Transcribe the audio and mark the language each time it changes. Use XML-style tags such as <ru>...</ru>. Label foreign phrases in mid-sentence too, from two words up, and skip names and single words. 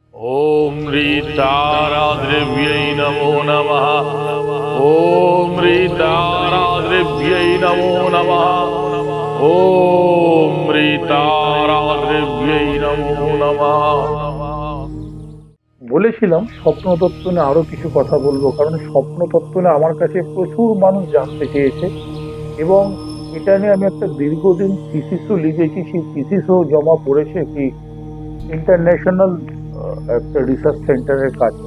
<sa>ओम ह्रीताराद्रिव्यै नमो नमः। ओम ह्रीताराद्रिव्यै नमो नमः। ओम ह्रीताराद्रिव्यै नमो नमः।</sa> <bn>বলেছিলাম স্বপ্ন তত্ত্ব নিয়ে আরো কিছু কথা বলবো, কারণ স্বপ্ন তত্ত্ব নিয়ে আমার কাছে প্রচুর মানুষ জানতে চেয়েছে এবং এটা নিয়ে আমি একটা দীর্ঘদিন থিসিসও লিখেছি। সেই থিসিসও জমা পড়েছে একটি ইন্টারন্যাশনাল একটা রিসার্চ সেন্টারের কাছে।</bn>